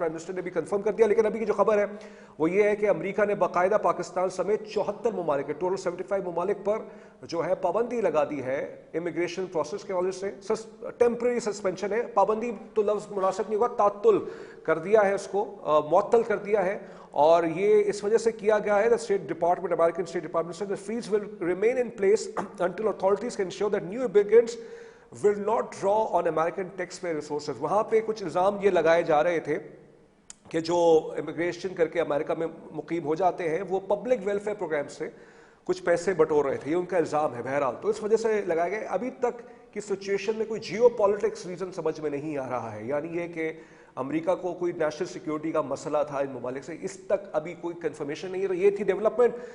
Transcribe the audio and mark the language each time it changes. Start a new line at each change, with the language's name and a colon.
Urdu: آج prime minister نے بھی کنفرم کر دیا. لیکن ابھی کی جو خبر ہے وہ یہ ہے کہ امریکہ نے باقاعدہ پاکستان سمیت 74 ممالک, ٹوٹل 75 ممالک پر جو ہے پابندی لگا دی ہے امیگریشن پروسیس کے حوالے سے. ٹیمپرری سسپینشن ہے, پابندی تو لفظ مناسب نہیں ہوگا, تعطل کر دیا ہے, اس کو معطل کر دیا ہے. اور یہ اس وجہ سے کیا گیا ہے, state department,
English: American state department سے, the freeze will remain in place until authorities can ensure that new immigrants will not draw on American taxpayer resources.
Urdu: وہاں پہ کچھ الزام یہ لگائے جا رہے تھے کہ جو امیگریشن کر کے امریکہ میں مقیم ہو جاتے ہیں وہ پبلک ویلفیئر پروگرام سے کچھ پیسے بٹور رہے تھے, یہ ان کا الزام ہے. بہرحال تو اس وجہ سے لگائے گئے. ابھی تک کی سچویشن میں کوئی جیو پالیٹکس ریزن سمجھ میں نہیں آ رہا ہے, یعنی یہ کہ امریکہ کو کوئی نیشنل سیکیورٹی کا مسئلہ تھا ان ممالک سے, اس تک ابھی کوئی کنفرمیشن نہیں ہے. تو یہ تھی ڈیولپمنٹ.